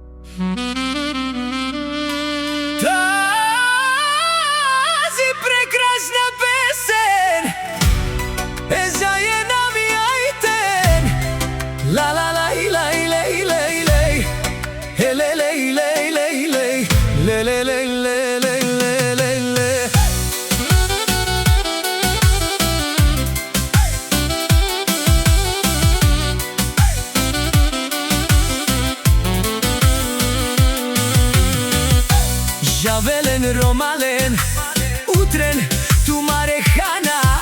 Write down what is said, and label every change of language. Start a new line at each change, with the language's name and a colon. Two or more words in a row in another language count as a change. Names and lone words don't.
Bulgarian: Тази прекрасна песен е за една ми айтен. Ла ла ла илей лей лей лей, еле лей лей лей лей, ле ле лей лей лей лей лей.
Romany: Javelen romalen, utren tu marehana,